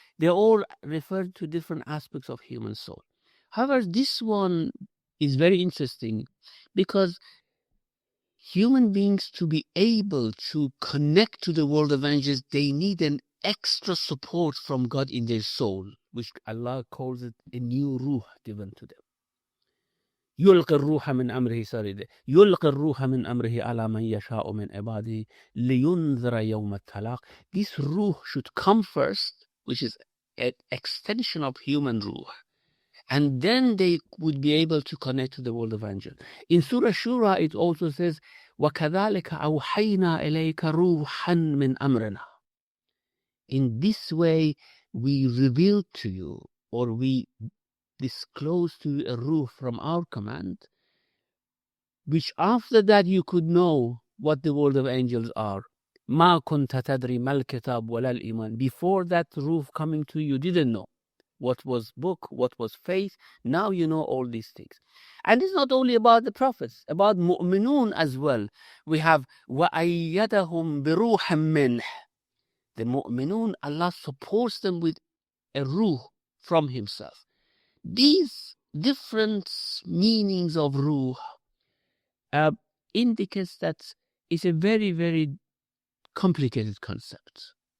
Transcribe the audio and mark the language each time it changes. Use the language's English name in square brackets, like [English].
[English] They all refer to different aspects of human soul. However, this one is very interesting because human beings, to be able to connect to the world of angels, they need an extra support from God in their soul, which Allah calls it a new ruh given to them. [Arabic] يلقي الروح من أمره سرده يلقي الروح من أمره على من يشاء من عباده لينذر يوم التلاق. [English] This ruh should come first, which is an extension of human ruh, and then they would be able to connect to the world of angels. In Surah Shura, it also says, [Arabic] وَكَذَلِكَ أَوْحَيْنَا إِلَيْكَ رُوحًا مِّنْ أَمْرِنَا. [English] In this way, we reveal to you, or we disclose to you a ruh from our command, which after that you could know what the world of angels are. [Arabic] مَا كُنْتَ تَدْرِي مَا الْكِتَابُ وَلَا الْإِيمَانِ. [English] Before that ruh coming to you, you didn't know what was book, what was faith. Now you know all these things. And it's not only about the prophets, about mu'minun as well. We have [Arabic] وَأَيَّدَهُمْ بِرُوحٍ مِّنْهِ. [English] The mu'minun, Allah supports them with a ruh from Himself. These different meanings of ruh indicates that it's a very, very complicated concept.